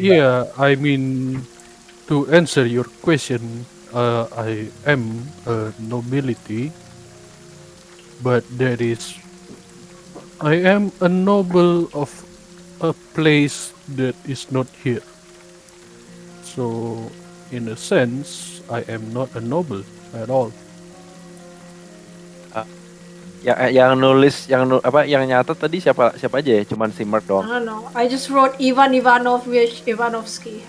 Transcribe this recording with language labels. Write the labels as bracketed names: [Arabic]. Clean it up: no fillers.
[English] yeah, I mean, to answer your question, I am a nobility, but I am a noble of a place that is not here. So, in a sense, I am not a noble at all. [Indonesian] Yang nulis, yang nyatet tadi siapa aja ya? Cuman si Mark [English] I [Indonesian] doang. [English] don't know. I just wrote Ivan Ivanovsky.